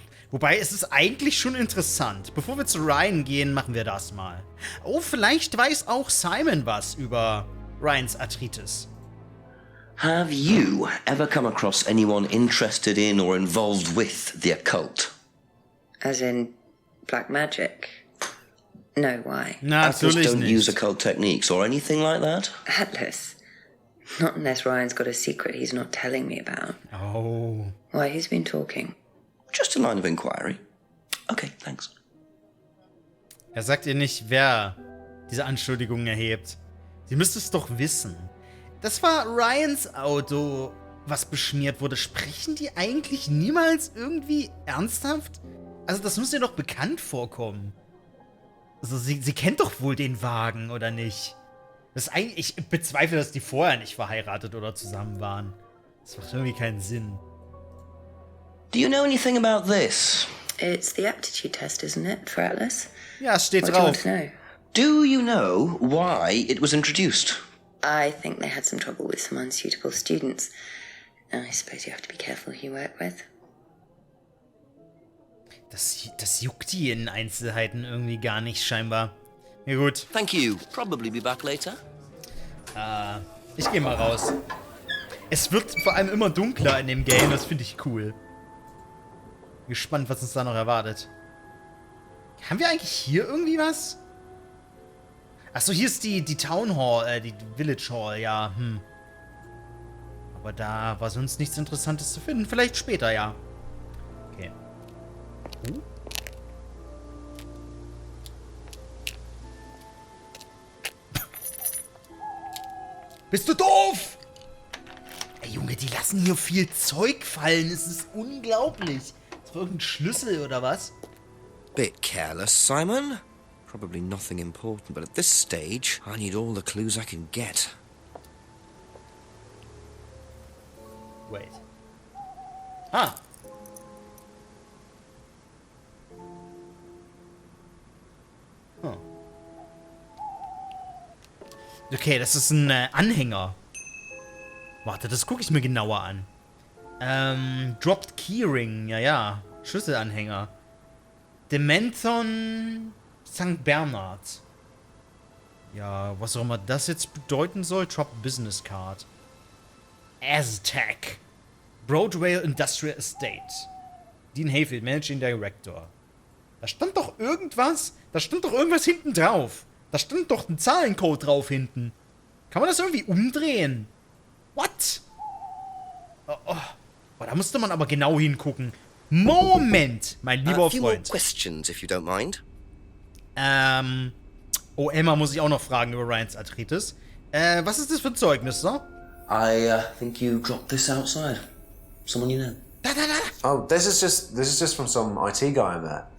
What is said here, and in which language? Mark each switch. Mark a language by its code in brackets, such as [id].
[de] Wobei, es ist eigentlich schon interessant. Bevor wir zu Ryan gehen, machen wir das mal. Oh, vielleicht weiß auch Simon was über Ryans Arthritis. [en] Have you ever come across anyone interested in or involved with the occult? As in black magic? No, why? Apples [de] Natürlich [en] don't [de] nicht. [en] use occult techniques or anything like that? Atlas. Not unless Ryan's got a secret he's not telling me about. Oh. Why, who's been talking? Just a line of inquiry. Okay, thanks. [de] Er sagt ihr nicht, wer diese Anschuldigungen erhebt. Sie müsste es doch wissen. Das war Ryans Auto, was beschmiert wurde. Sprechen die eigentlich niemals irgendwie ernsthaft? Also das muss ihr doch bekannt vorkommen. Also sie kennt doch wohl den Wagen, oder nicht? Das ist eigentlich, ich bezweifle, dass die vorher nicht verheiratet oder zusammen waren. Das macht irgendwie keinen Sinn. [en] Do you know anything about this? It's the aptitude test, isn't it, for Atlas? [de] Ja, es steht [en] What do you want [de] drauf. [en] to know? Do you know why it was introduced? I think they had some trouble with some unsuitable students. I suppose you have to be careful who you work with. [de] Das juckt die in Einzelheiten irgendwie gar nicht, scheinbar. Ja gut, [en] Thank you. Probably be back later. [de] ich gehe mal raus. Es wird vor allem immer dunkler in dem Game, das finde ich cool. Gespannt, was uns da noch erwartet. Haben wir eigentlich hier irgendwie was? Achso, hier ist die Town Hall, die Village Hall, ja, Aber da war sonst nichts Interessantes zu finden. Vielleicht später, ja. Okay. Bist du doof? Ey, Junge, die lassen hier viel Zeug fallen. Es ist unglaublich. Ist das irgendein Schlüssel oder was? [en] Bit careless, Simon. Probably nothing important, but at this stage, I need all the clues I can get. Wait. Ah. Huh. [de] Okay, das ist ein Anhänger. Warte, das gucke ich mir genauer an. Dropped Keyring, ja. Schlüsselanhänger. Dementon St. Bernard. Ja, was auch immer das jetzt bedeuten soll. [en] Dropped Business Card. Aztec. Broadway Industrial Estate. Dean Hayfield, Managing Director. [de] Da stand doch irgendwas. Da stand doch irgendwas hinten drauf. Da stand doch ein Zahlencode drauf hinten. Kann man das irgendwie umdrehen? What? Oh, da musste man aber genau hingucken. Moment, mein lieber [en] A few more [de] Freund. [en] questions, if you don't mind. [de] Oh, Emma muss ich auch noch fragen über Ryans Arthritis. Was ist das für ein Zeugnis, Sir? [en] I think you dropped this outside. Someone you know. [de] Da. [en] Oh, this is just from some IT guy I met.